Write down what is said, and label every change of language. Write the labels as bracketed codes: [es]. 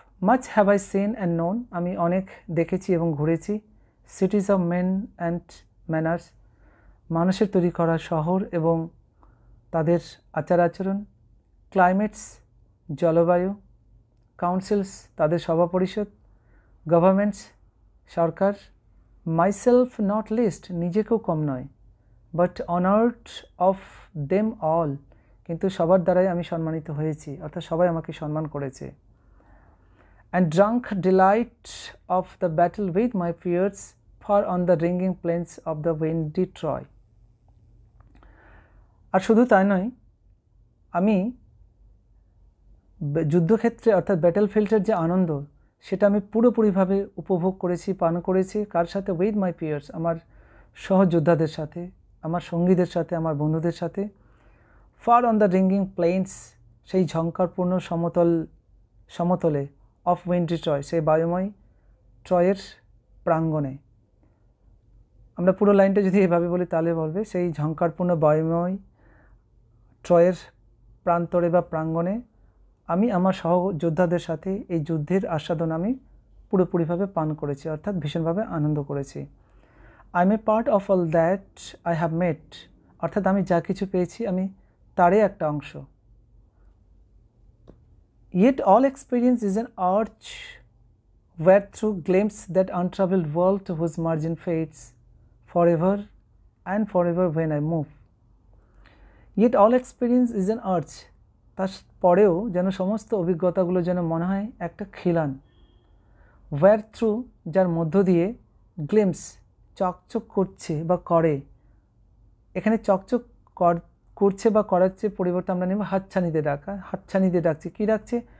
[en] Much have I seen and known, [bn] আমি অনেক দেখেছি এবং ঘুরেছি। [en] Cities of men and manners, [bn] মানুষের তৈরি করা শহর এবং তাদের আচার আচরণ। [en] Climates, [bn] জলবায়ু। [en] Councils, [bn] তাদের সভা পরিষদ। [en] Governments, সরকার। Myself not least, [bn] নিজেকেও কম নয়। [en] But honored of them all, [bn] কিন্তু সবার দ্বারাই আমি সম্মানিত হয়েছি, অর্থাৎ সবাই আমাকে সম্মান করেছে। [en] And drunk delight of the battle with my peers, far on the ringing plains of the windy Troy. [bn] আর শুধু তাই নয়, আমি যুদ্ধক্ষেত্রে অর্থাৎ ব্যাটেলফিল্ডের যে আনন্দ, সেটা আমি পুরোপুরিভাবে উপভোগ করেছি, পান করেছি। কার সাথে? [en] with my peers, [bn] আমার সহযোদ্ধাদের সাথে, আমার সঙ্গীদের সাথে, আমার বন্ধুদের সাথে। [en] far on the ringing plains, [bn] সেই ঝঙ্কারপূর্ণ সমতলে। [en] of windy Troy, [bn] সেই বায়ুময় ট্রয়ের প্রাঙ্গণে। আমরা পুরো লাইনটা যদি এভাবে বলি তাহলে বলবে, সেই ঝঙ্কারপূর্ণ বায়ুময় ট্রয়ের প্রান্তরে বা প্রাঙ্গণে আমি আমার সহযোদ্ধাদের সাথে এই যুদ্ধের আস্বাদন আমি পুরোপুরিভাবে পান করেছি, অর্থাৎ ভীষণভাবে আনন্দ করেছি। [en] I am a part of all that I have met, [bn] অর্থাৎ আমি যা কিছু পেয়েছি আমি তারই একটা অংশ। [en] Yet all experience is an arch where through glimpse that untravelled world to whose margin fades forever and forever when I move. Yet all experience is an arch, [bn] তারপরেও যেন সমস্ত অভিজ্ঞতাগুলো যেন মনে হয় একটা খিলান। [en] where through, [bn] যার মধ্য দিয়ে, [en] glimpse, [bn] চকচক করছে বা করে। এখানে চকচক করছে বা করার চেয়ে পরিবর্তে আমরা নেব হাতছানিতে ডাকা, হাতছানিতে ডাকছে। কী ডাকছে?